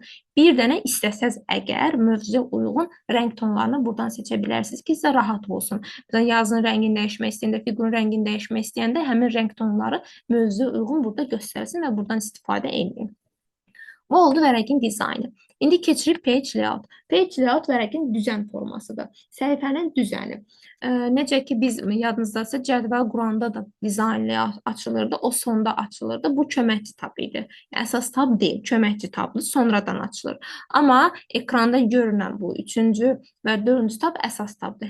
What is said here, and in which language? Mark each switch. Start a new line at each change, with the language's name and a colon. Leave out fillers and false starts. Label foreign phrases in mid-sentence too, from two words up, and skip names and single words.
Azerbaijani: Bir dənə istəsəz əgər mövzuya uyğun rəng tonlarını buradan seçə bilərsiniz ki, sizə rahat olsun. Məsələn, yazının rəngini dəyişmək istəyəndə, fiqurun rəngini dəyişmək istəyəndə həmin rəng tonları mövzuya uyğun burada göstərsin və buradan istifadə edin. Bu oldu vərəqin dizaynı. İndi keçirik
English: page layout. Page layout
Azerbaijani: vərəqin düzən formasıdır. Səhifənin düzəni. Necə ki, biz yadınızdasa cədvəl quranda da dizayn layout açılırdı, o sonda açılırdı. Bu köməkçi tab idi. Əsas tab deyil, köməkçi tabdır, sonradan açılır. Amma ekranda görünən bu üçüncü və dördüncü tab əsas tabdır.